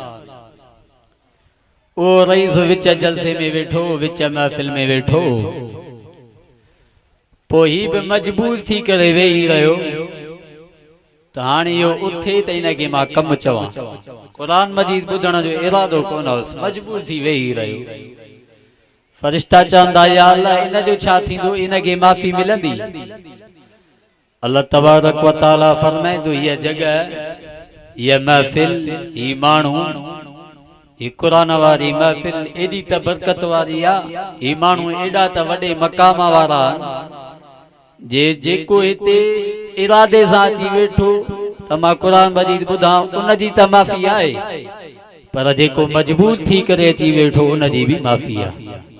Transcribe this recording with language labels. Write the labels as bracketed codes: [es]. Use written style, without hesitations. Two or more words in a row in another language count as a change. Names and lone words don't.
[sd] उहो रईस विच जलसे में वेठो, विच महफ़िल में वेठो, पोइ ही बि मजबूर थी करे वेही रहियो त हाणे इहो उथे त इनखे मां कमु चवां। क़ुर मजीद ॿुधण जो इरादो कोन हुयुसि, मजबूर थी वेही रहियो। फरिश्ता चवंदा [ar] يا الله [sd] इन जो छा थींदो, इनखे माफ़ी मिलंदी? [ar] الله تبارك وتعالى [sd] फरमाईंदो हीअ जगह, हीअ महफ़िल, ही माण्हू, ही क़ुर वारी महफ़िल एॾी त बरकत वारी आहे, ही माण्हू एॾा त वॾे मक़ाम वारा जेको हिते इरादे सां अची वेठो त मां क़ुर मजीद ॿुधां, उनजी त माफ़ी आहे, पर जेको मजबूर थी करे अची वेठो उनजी बि माफ़ी आहे।